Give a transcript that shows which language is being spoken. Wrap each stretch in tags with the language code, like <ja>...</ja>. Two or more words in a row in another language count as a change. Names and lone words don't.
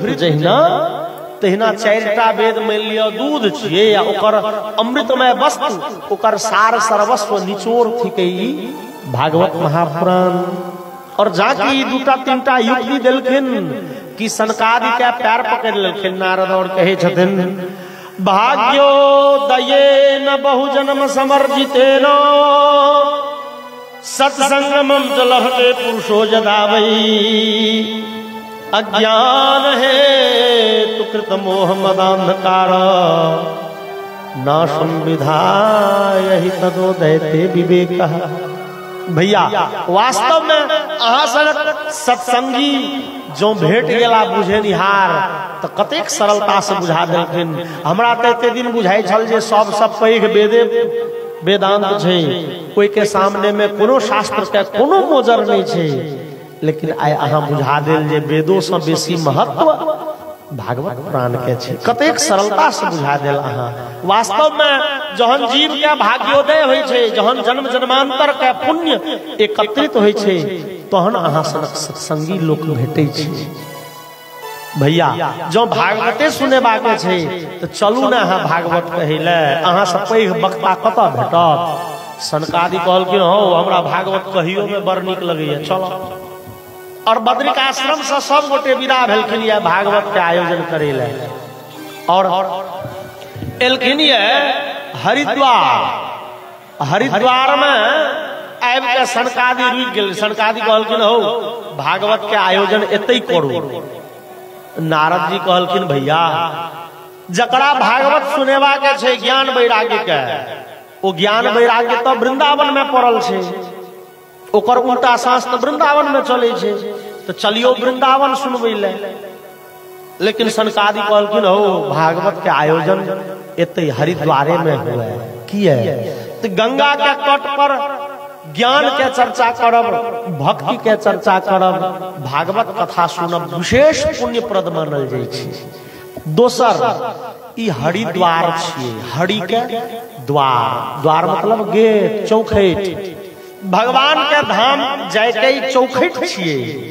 <mai>जहिना तहिना चारिटा वेद मान लियो दूध छियै, या ओकर अमृतमय वस्तु, ओकर सार सर्वस्व निचोड़ थिके भागवत महापुराण। और जाके दूटा तीनटा युक्ति देलखिन कि सनकादि के पैर पकड़ लेलखिन नारद, और कहे छथिन,</mai> <sa>भाग्योदयेन बहुजन्म समर्जितेन सत्संगमं च लभते पुरुषो यदा वै अज्ञान हेतु कृत मोह मदान्धकार नाशं विधाय हि तदोदयते विवेकः।</sa> <mai>भैया वास्तव में अहाँ सन सत्संगी जो भेट गेला बुझे निहार तो कतेक सरलता से बुझा देलखिन। हमरा तो एते दिन बुझाई छल जे सब पैघ वेदे वेदांत छै, कोई के सामने में कोनो शास्त्र के कोनो मोजर नहीं छै, लेकिन आइ अहाँ बुझा देल जे वेदों से बेसी महत्व भागवत पुराण के छै। कतेक सरलता से बुझा देल अहाँ। वास्तव में जहन जीव के भाग्योदय होइ छै, जहन जन्म जन्मांतर के पुण्य एकत्रित होइ छै, तहन अहाँ सनक सत्संगी लोक भेटै छै। भैया जो भागवते सुनेबाक छै तो चलू ने अहाँ भागवत कहै ले। अहाँ से पैघ वक्ता कतऽ भेटत? सनकादि कहलखिन हो हमरा भागवत कहियो में बड़ नीक लगैया, चलो। और बद्रिकाश्रम से सब गोटे विदा भेलखिन ये भागवत के आयोजन करे ले। और एलखिन ये हरिद्वार। हरिद्वार में आबि के सनकादि रुकि गेल। सनकादि कहलखिन हो भागवत के आयोजन एतै करू। नारद जी कहलखिन भैया जकरा भागवत सुनेबा के छै ज्ञान वैराग्य के, ओ ज्ञान वैराग्य तो वृंदावन में पड़ल छै, ओकर उल्टा सांस तो वृंदावन में चले छै, तो चलियो वृंदावन सुनबै ले। लेकिन सनकादि कहलखिन हो भागवत के आयोजन एतै हरिद्वारे में हुआ है। किया? तो गंगा के तट पर ज्ञान के चर्चा करब, भक्ति के चर्चा करब, भागवत कथा सुनब विशेष पुण्यप्रद मानल जाइ छै। दोसर ई हरिद्वार छियै। हरि के द्वार, द्वार मतलब गेट, चौखैट। भगवान के धाम जायके चौखैट छियै।</mai>